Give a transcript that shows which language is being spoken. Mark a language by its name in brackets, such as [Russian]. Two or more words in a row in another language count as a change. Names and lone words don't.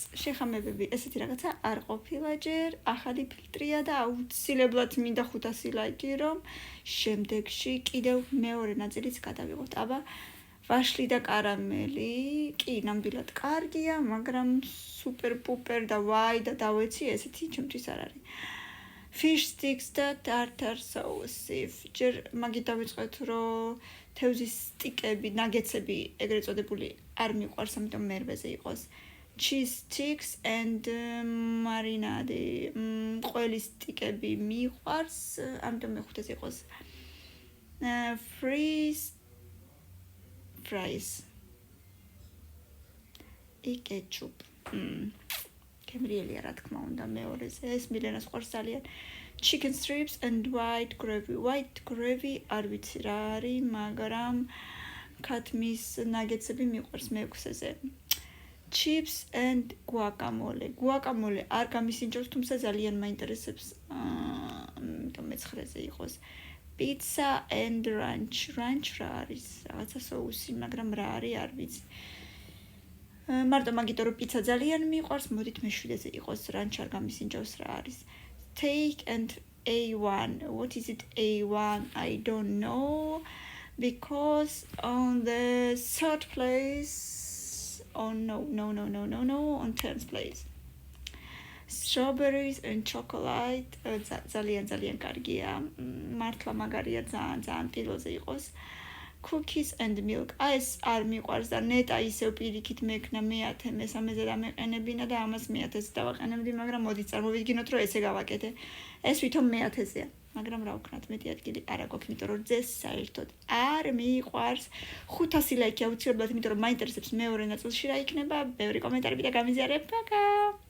[Georgian] შეხამებები ესეთი რაღაცა არ ყოფილა ჯერ, ახალი ფილტრია და აუცილებლად მინდა 500 ლაიკი, რომ შემდეგში კიდევ მეორე ნაწილიც გადავიღოთ. აბა ვაშლი და კარამელი, კი, ნამდვილად კარგია, მაგრამ სუპერ პუპერ და ვაი და დავეცი, ესეთი ჩემთვის არ არის. [English] Fish sticks და tartar sauce. [Georgian] ჯერ მაგით დავიწყეთ, რომ თევზის სტიკები, ნაგეცები, ეგრეთ წოდებული, არ მიყვარს, ამიტომ მერვეზე იყოს. [English] Cheese sticks and marinade. [Georgian] ყველის სტიკები მიყვარს, ამიტომ მეხუთეზე იყოს. Fries. Ketchup. კემრიელია რა თქმა უნდა მეორეზე. ეს მილენას ყვარს ძალიან. [English] Chicken strips and white gravy. White gravy [Georgian] არ ვიცი რა არის, მაგრამ ქათმის ნაგეცები მიყვარს მეექვსეზე. [English] Chips and guacamole. [Georgian] Guacamole არ გამისინჯობს, თუმცა ძალიან მაინტერესებს, ამიტომ მე-9-ზე იყოს. [English] Pizza and ranch. Ranch რა არის? [Georgian] რაღაცა соуსი, მაგრამ რა არის არ ვიცი. მარტო მაგითო რომ პიცა ძალიან მიყვარს, მოდით მე-7-ზე იყოს, ranch არ გამისინჯავს რა არის. [English] Steak and A1. What is it A1? I don't know because on the third place, oh no, on 10th place. Strawberries and chocolate. [Georgian] ძალიან კარგია. მართლა მაგარია, ძალიან პირველზე იყოს. [English] Cookies and milk. [Georgian] ეს არ მიყვარს და ნეტა ისევ პირიქით მექნა მე-10, მე-13-ზე დამეყენებინა და ამას მე-10-ზე დავაყენებდი, მაგრამ მოდით წარმოვიდგინოთ, რომ ესე გავაკეთე. ეს ვითომ მე-10-ზეა, მაგრამ რა ვქნათ, მეტი ადგილი არ აქვს, იმიტომ რომ ძეს საერთოდ არ მიყვარს. 500 ლაიქი აუცილებლად, იმიტომ რომ მაინტერესებს მეორე ნაწილში რა იქნება, ბევრი კომენტარები და გამიზიარება.